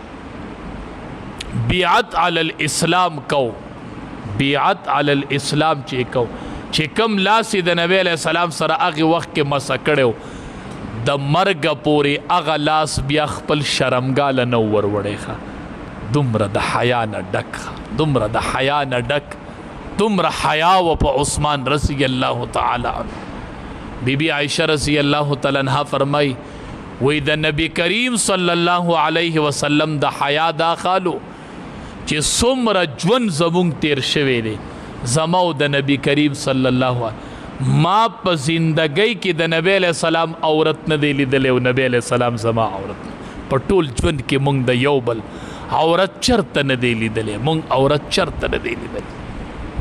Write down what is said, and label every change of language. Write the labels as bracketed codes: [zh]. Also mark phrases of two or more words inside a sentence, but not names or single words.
[ar] بیعت علی الاسلام [ps] کو، [ar] بیعت علی الاسلام [ps] چې کو، چې کم لاسې د نبی [ar] علیہ السلام [ps] سره هغې وخت کې مسه کړی د مرګه پورې هغه لاس بیا خپل شرمګاله نه وروړی ښه، دومره د حیا نه ډک ښه، دومره د حیا نه ډک، دومره حیا و په عثمان [ar] رضی الله تعالی عنه. [ps] بی بی عائشہ [ar] رضی اللہ تعالی عنہ [ps] فرمائی وی د نبی کریم [ar] صلی الله علیه وسلم [ps] د حیا دا خالو چې څومره ژوند زمونږ تیر شوی دی زما او د نبی کریم [ar] صلی الله علیه [ps] ما په زندګۍ کې د نبی [ar] علیہ السلام [ps] عورت نه دی لیدلی او نبی [ar] علیہ السلام [ps] زما عورت په ټول ژوند کې مونږ د یو بل عورت چرته نه دی لیدلی، مونږ عورت چرته نه دی لیدلی.